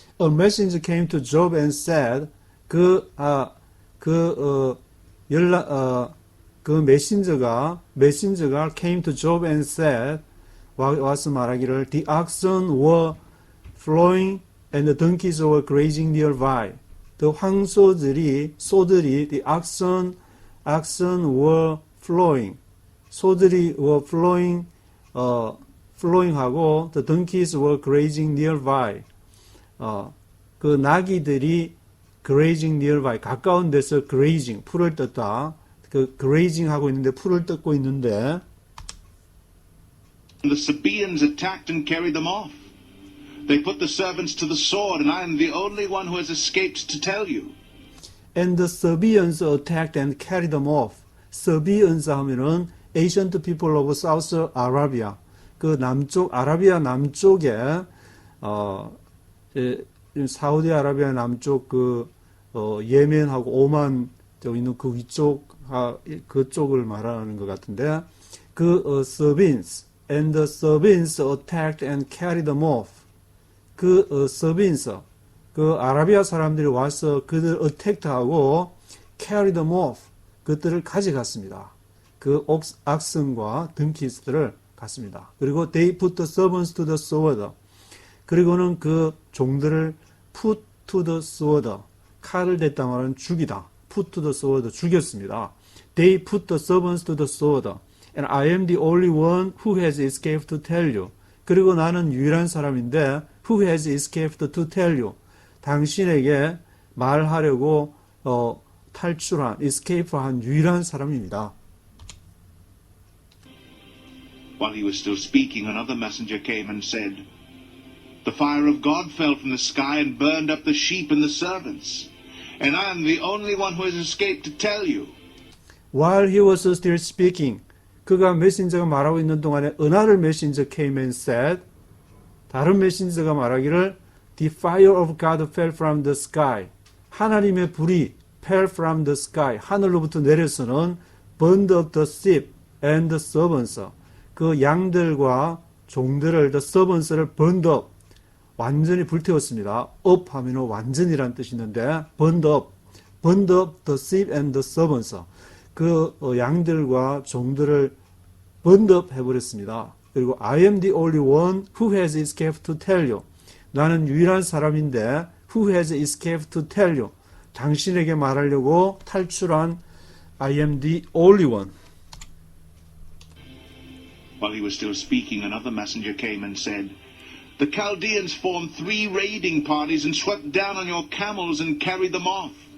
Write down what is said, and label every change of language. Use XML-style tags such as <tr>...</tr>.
<en>a messenger came to Job and said,</en> <ko>그 메신저가</ko> <en>came to Job and said,</en> <ko>와서 말하기를,</ko> <en>the oxen were flowing and the donkeys were grazing nearby.</en> <ko>그 황소들이,</ko> <en>the oxen were flowing.</en> <ko>소들이</ko> <en>were flowing</en> <ko>하고,</ko> <en>the donkeys were grazing nearby.</en> <ko>그 나귀들이</ko> <en>grazing nearby,</en> <ko>가까운 데서 grazing, 풀을 뜯다. 그 grazing 하고 있는데, 풀을 뜯고 있는데,</ko> <en>the Sabaeans attacked and carried them off. They put the servants to the sword, and I am the only one who has escaped to tell you. And the Sabaeans attacked and carried them off. Sabaeans</en> <ko>하면은</ko> <en>ancient people of South Arabia.</en> <ko>그 남쪽, 아라비아 남쪽에, 사우디아라비아 남쪽 예멘하고 오만 있는 그 위쪽, 그쪽을 말하는 것 같은데,</ko> <en>Sabaeans, and the Sabaeans attacked and carried them off.</en> <ko>Sabaeans, 아라비아 사람들이 와서 그들 어택트하고</ko> <en>carry them off,</en> <ko>그들을 가져갔습니다. 악선과 등키스들을 갔습니다. 그리고</ko> <en>they put the servants to the sword.</en> <ko>그리고는 그 종들을</ko> <en>put to the sword,</en> <ko>칼을 댔다 말하는 죽이다.</ko> <en>put to the sword,</en> <ko>죽였습니다.</ko> <en>They put the servants to the sword. And I am the only one who has escaped to tell you.</en> <ko>그리고 나는 유일한 사람인데</ko> <en>who has escaped to tell you.</en> <ko>당신에게 말하려고 탈출한, escape한 유일한 사람입니다.</ko> <en>While he was still speaking, another messenger came and said, The fire of God fell from the sky and burned up the sheep and the servants. And I am the only one who has escaped to tell you. While he was still speaking,</en> <ko>그가 메신저가 말하고 있는 동안에</ko> <en>another messenger came and said,</en> <ko>다른 메신저가 말하기를</ko> <en>The fire of God fell from the sky.</en> <ko>하나님의 불이</ko> <en>fell from the sky.</en> <ko>하늘로부터 내려서는</ko> <en>burned up the sheep and the servants.</en> <ko>그 양들과 종들을</ko> <en>the servants</en> <ko>를</ko> <en>burned up.</en> <ko>완전히 불태웠습니다.</ko> <en>up</en> <ko>하면 완전이란 뜻이 있는데</ko> <en>burned up the sheep and the servants.</en> <ko>그 양들과 종들을</ko> <en>burned up</en> <ko>해버렸습니다. 그리고</ko> <en>I am the only one who has escaped to tell you.</en> <ko>나는 유일한 사람인데</ko> <en>who has escaped to tell you.</en> <ko>당신에게 말하려고 탈출한</ko> <en>I am the only one. While he was still speaking, another messenger came and said, The Chaldeans formed 3 raiding parties and swept down on your camels and carried them off.</en>